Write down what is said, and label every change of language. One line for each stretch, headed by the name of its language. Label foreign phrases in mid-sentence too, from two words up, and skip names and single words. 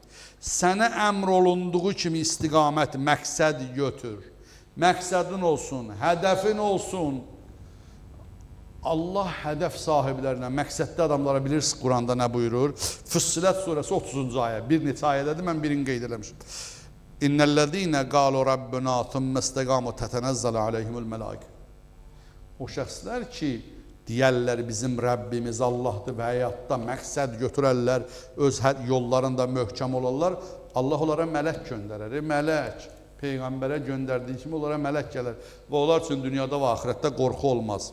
Azerbaijani: Sənə əmr olunduğu kimi istiqamət, məqsəd götür. Məqsədin olsun, hədəfin olsun. Allah hədəf sahiblərinə, məqsədli adamlara bilirsiniz Quranda nə buyurur? Füssilət surəsi 30-cu ayə, bir neçə ayədədir, mən birini qeyd eləmişim.
Arabic: إن الذين قالوا ربنا ثم استقاموا تتنزل عليهم الملائكة.
Azerbaijani: O şəxslər ki, deyərlər bizim Rəbbimiz Allahdır və həyatda məqsəd götürərlər, öz yollarında möhkəm olarlar, Allah onlara mələk göndərər. Mələk, Peyğəmbərə göndərdiyi kimi onlara mələk gələr və onlar üçün dünyada və axirətdə qorxu olmaz.